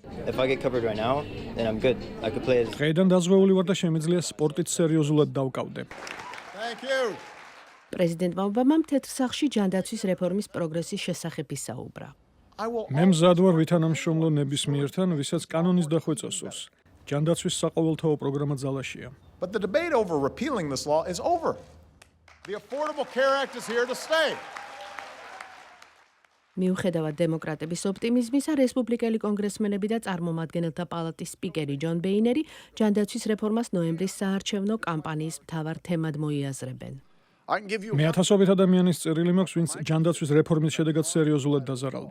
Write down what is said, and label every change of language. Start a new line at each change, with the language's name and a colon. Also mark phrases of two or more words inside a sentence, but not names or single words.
Georgian: დღეიდან დაზღვეული ვარ და შემიძლია სპორტით სერიოზულად დავკავდე. პრეზიდენტმა ობამამ თეთრ სახლში ჯანდაცვის რეფორმის პროგრესის შესახებ ისაუბრა. მე მზად ვარ ვითანამშრომლო ნებისმიერთან, ვისაც კანონის დახვეწა სურს. ჯანდაცვის საყოველთაო პროგრამა ძალაშია.
English: But the debate over repealing this law is over. The Affordable Care Act is here to stay.
Georgian: მიუხედავად დემოკრატების ოპტიმიზმისა, რესპუბლიკელი კონგრესმენები და წარმომადგენელთა პალატის სპიკერი ჯონ ბეინერი ჯანდაცვის რეფორმას ნოემბრის საარჩევნო კამპანიის მთავარ თემად მოიაზრებენ. მე ათასობით ადამიანის წერილი მაქვს, ვინც ჯანდაცვის რეფორმის შედეგად სერიოზულად დაზარალდა.